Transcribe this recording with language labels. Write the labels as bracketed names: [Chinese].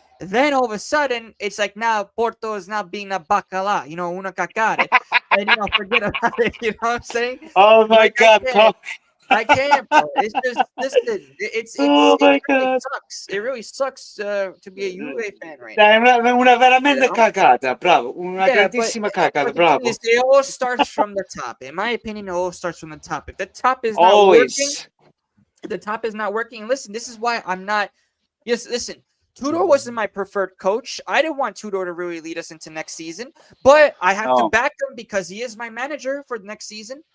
[English] Then all of a sudden, it's like now Porto is now being a bacala, [Italian] una cacare, [English] and forget about it. You know what I'm saying? Oh my God, I can't, bro. It's just, listen, it really sucks. It really sucks to be a Juve fan right now. [Italian] Una veramente cagata, bravo. Una grandissima cagata, bravo. [English] It all starts from the top. In my opinion, it all starts from the top. If the top is not working, listen, this is why I'm not. Yes, listen. Tudor wasn't my preferred coach. I didn't want Tudor to really lead us into next season, but I have to back him because he is my manager for the next season.